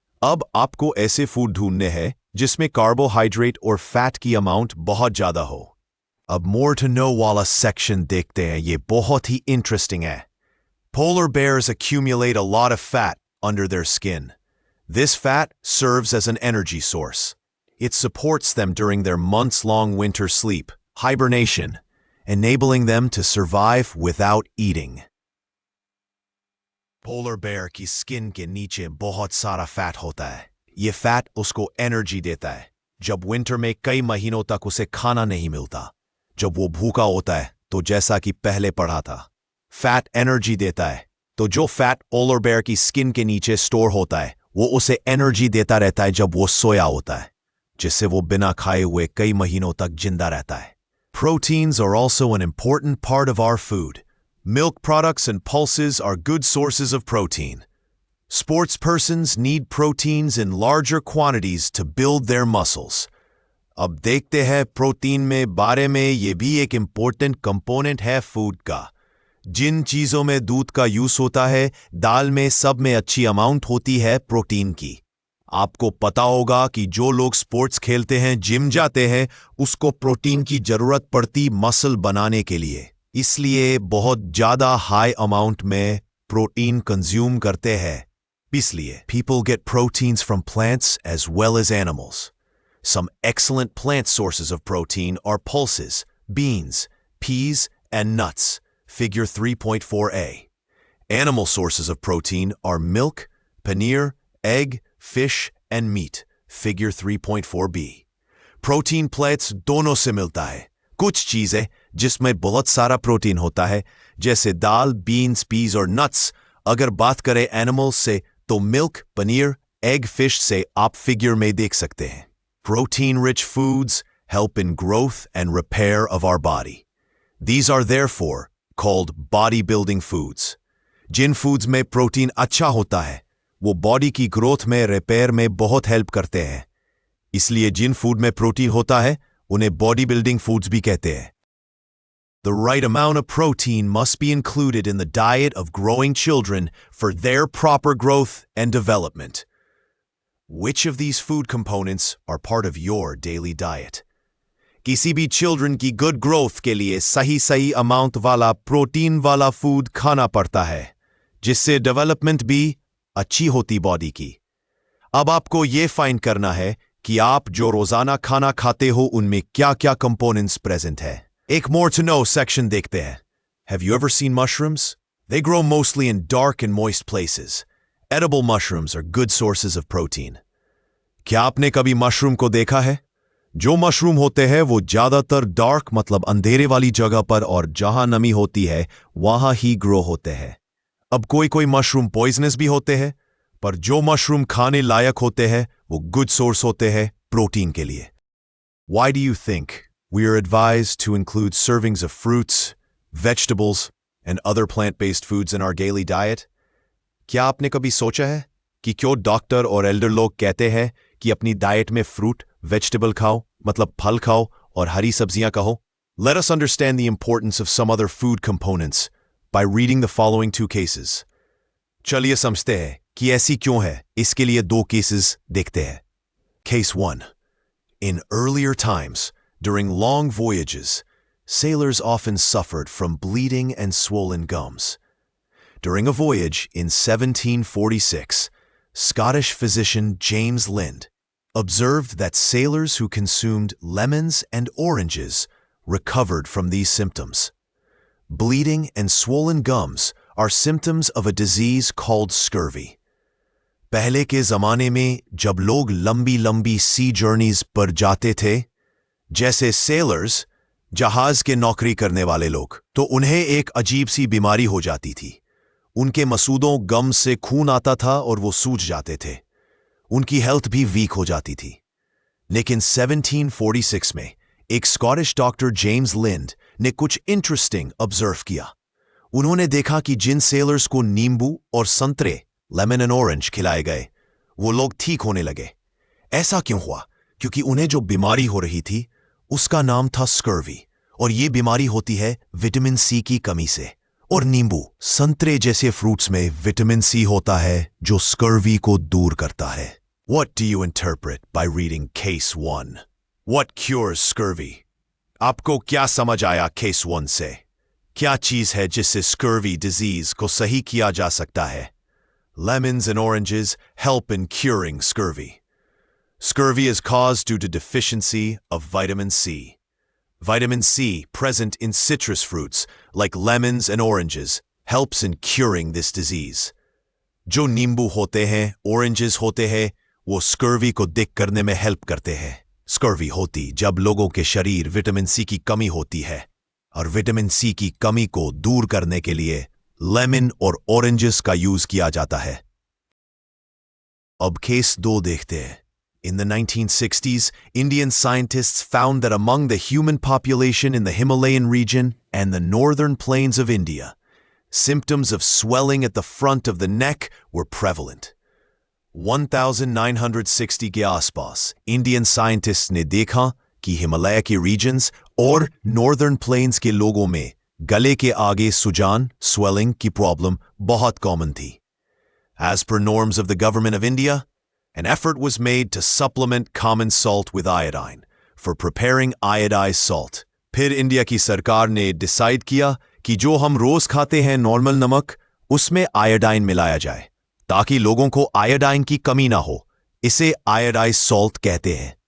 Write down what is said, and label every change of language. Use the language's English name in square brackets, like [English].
[Hindi] अब आपको ऐसे food ढूंढने हैं जिसमें carbohydrate और fat की amount बहुत ज़्यादा हो। अब more to know वाला section देखते हैं, ये बहुत ही interesting है। [English] Polar bears accumulate a lot of fat under their skin. This fat serves as an energy source. It supports them during their months-long winter sleep, hibernation, enabling them to survive without eating. [Hindi] Polar bear की skin के नीचे बहुत सारा fat होता है। ये fat उसको energy देता है जब winter में कई महीनों तक उसे खाना नहीं मिलता। जब वो भूखा होता है तो जैसा कि पहले पढ़ा था, फैट एनर्जी देता है, तो जो फैट पोलर बेयर की स्किन के नीचे स्टोर होता है वो उसे एनर्जी देता रहता है जब वो सोया होता है, जिससे वो बिना खाए हुए कई महीनों तक जिंदा रहता है। [English] Proteins are also an important part of our food. Milk products and pulses are good sources of protein. Sports persons need proteins in larger quantities to build their muscles. [Hindi] अब देखते हैं प्रोटीन में बारे में, ये भी एक इम्पोर्टेंट कंपोनेंट है फूड का, जिन चीज़ों में दूध का यूज होता है, दाल में सब में अच्छी अमाउंट होती है प्रोटीन की। आपको पता होगा कि जो लोग स्पोर्ट्स खेलते हैं, जिम जाते हैं, उसको प्रोटीन की जरूरत पड़ती मसल बनाने के लिए, इसलिए बहुत ज्यादा हाई अमाउंट में प्रोटीन कंज्यूम करते हैं। इसलिए [English] people get proteins from plants as well as animals. Some excellent plant sources of protein are pulses, beans, peas, and nuts. Figure 3.4a. Animal sources of protein are milk, paneer, egg, fish, and meat. Figure 3.4b. [Hindi] Protein pellets दोनों से मिलता है। कुछ चीजें जिसमें बहुत सारा protein होता है, जैसे दाल, बीन्स, पीज और नट्स। अगर बात करें एनिमल्स से, तो मिल्क, पनीर, एग, फिश से आप फिगर में देख सकते हैं। [English] Protein-rich foods help in growth and repair of our body. These are therefore called bodybuilding foods. [Hindi] Jin foods में प्रोटीन अच्छा होता है, वो बॉडी की ग्रोथ में, रिपेयर में बहुत हेल्प करते हैं। इसलिए जिन फूड में प्रोटीन होता है, उन्हें बॉडी बिल्डिंग फूड्स भी कहते हैं। [English] The right amount of protein must be included in the diet of growing children for their proper growth and development. Which of these food components are part of your daily diet? [Hindi] किसी भी children की good growth के लिए सही amount वाला protein वाला food खाना पड़ता है, जिससे development भी अच्छी होती बॉडी की। अब आपको ये फाइंड करना है कि आप जो रोजाना खाना खाते हो, उनमें क्या-क्या components present है। एक more to know section देखते हैं। [English] Have you ever seen mushrooms? They grow mostly in dark and moist places. Edible mushrooms are good sources of protein. [Hindi] क्या आपने कभी मशरूम को देखा है? जो मशरूम होते हैं वो ज्यादातर डार्क मतलब अंधेरे वाली जगह पर और जहां नमी होती है वहां ही ग्रो होते हैं। अब कोई मशरूम पॉइजनस भी होते हैं, पर जो मशरूम खाने लायक होते हैं वो गुड सोर्स होते हैं प्रोटीन के लिए। [English] Why do you think we are advised to include servings of fruits, vegetables, and other plant-based foods in our daily diet? [Hindi] क्या आपने कभी सोचा है कि क्यों डॉक्टर और एल्डर लोग कहते हैं कि अपनी डाइट में फ्रूट, वेजिटेबल खाओ, मतलब फल खाओ और हरी सब्जियां खाओ? [English] Let us understand the importance of some other food components by reading the following two cases. [Hindi] चलिए समझते हैं कि ऐसी क्यों है। इसके लिए दो केसेस देखते हैं। [English] Case 1. In earlier times, during long voyages, sailors often suffered from bleeding and swollen gums. During a voyage in 1746, Scottish physician James Lind observed that sailors who consumed lemons and oranges recovered from these symptoms. Bleeding and swollen gums are symptoms of a disease called scurvy. [Hindi] पहले के ज़माने में जब लोग लंबी सी journeys पर जाते थे, जैसे सेलर्स, जहाज के नौकरी करने वाले लोग, तो उन्हें एक अजीब सी बीमारी हो जाती थी। उनके मसूदों गम से खून आता था और वो सूज जाते थे। उनकी हेल्थ भी वीक हो जाती थी। लेकिन 1746 में एक स्कॉटिश डॉक्टर जेम्स लिंड ने कुछ इंटरेस्टिंग ऑब्जर्व किया। उन्होंने देखा कि जिन सेलर्स को नींबू और संतरे, लेमन एंड ऑरेंज खिलाए गए, वो लोग ठीक होने लगे। ऐसा क्यों हुआ? क्योंकि उन्हें जो बीमारी हो रही थी उसका नाम था स्कर्वी, और ये बीमारी होती है विटामिन सी की कमी से। और नींबू, संतरे जैसे फ्रूट्स में विटामिन सी होता है जो स्कर्वी को दूर करता है। [English] What do you interpret by reading Case 1? What cures scurvy? [Hindi] आपको क्या समझ आया Case 1 से? क्या चीज है जिससे स्कर्वी डिजीज को सही किया जा सकता है? [English] Lemons and oranges help in curing scurvy. Scurvy is caused due to deficiency of vitamin C. Vitamin C present in citrus fruits like lemons and oranges helps in curing this disease. [Hindi] जो नींबू होते हैं, oranges होते हैं, वो scurvy को दिक करने में हेल्प करते हैं। Scurvy होती जब लोगों के शरीर विटामिन सी की कमी होती है, और विटामिन सी की कमी को दूर करने के लिए लेमन और ऑरेंजेस का यूज किया जाता है। अब केस 2 देखते हैं। [English] In the 1960s, Indian scientists found that among the human population in the Himalayan region and the northern plains of India, symptoms of swelling at the front of the neck were prevalent. [Hindi] 1960 के आसपास Indian scientist ने देखा कि हिमालय के regions और northern plains के लोगों में गले के आगे सुजान swelling की प्रॉब्लम बहुत कॉमन थी. [English] As per norms of the government of India, an effort was made to supplement common salt with iodine for preparing iodized salt. [Hindi] फिर इंडिया की सरकार ने डिसाइड किया कि जो हम रोज खाते हैं नॉर्मल नमक, उसमें आयोडाइन मिलाया जाए ताकि लोगों को आयोडाइन की कमी ना हो. इसे iodized salt कहते हैं.